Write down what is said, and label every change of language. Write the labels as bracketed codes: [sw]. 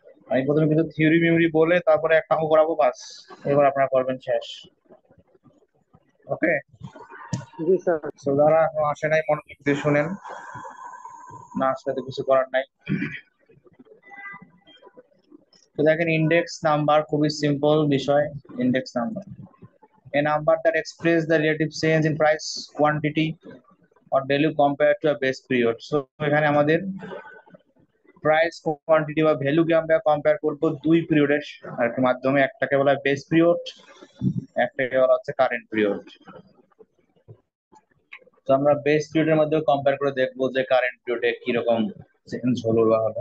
[bn] আমি প্রথমে কিন্তু থিওরি মেমরি বলে তারপরে একটা অঙ্ক করাবো, বাস এবার আপনারা করবেন, শেষ। ওকে, জি স্যার। তো যারা এখনো আসে নাই মনোযোগ দিয়ে শুনেন, না আসলে তো কিছু করার নাই। তো দেখেন ইন্ডেক্স নাম্বার খুবই সিম্পল বিষয়। [en] Index number a number that express the relative change in price, quantity or value compared to a base period. [bn] So এখানে আমাদের প্রাইস, কোয়ান্টিটি বা ভ্যালুকে আমরা কম্পেয়ার করব দুই পিরিয়ডের মাধ্যমে। একটাকে বলা হয় বেস পিরিয়ড, একটাকে বলা হচ্ছে কারেন্ট পিরিয়ড। তো আমরা বেস পিরিয়ডের মধ্যে কম্পেয়ার করে দেখবো যে কারেন্ট পিরিয়ডে কিরকম চেঞ্জ হলো বা হলো।